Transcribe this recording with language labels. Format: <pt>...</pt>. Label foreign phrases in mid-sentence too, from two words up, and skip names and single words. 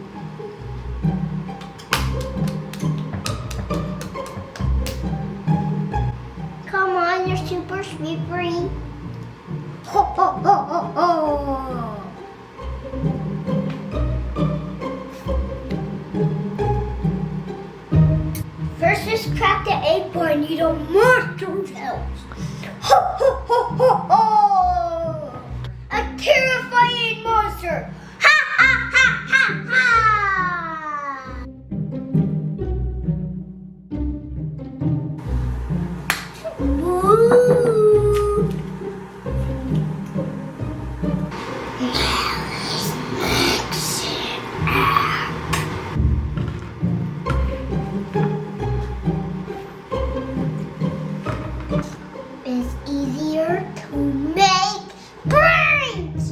<en>Come on, you're super slippery. Ho, ho, ho, ho, ho. First, just crack the egg bar and you don't monster cells. Ho, ho, ho, ho, ho. A terrifying monster. Ha, ha, ha, ha, ha. Woo. It's easier to make brains.</en>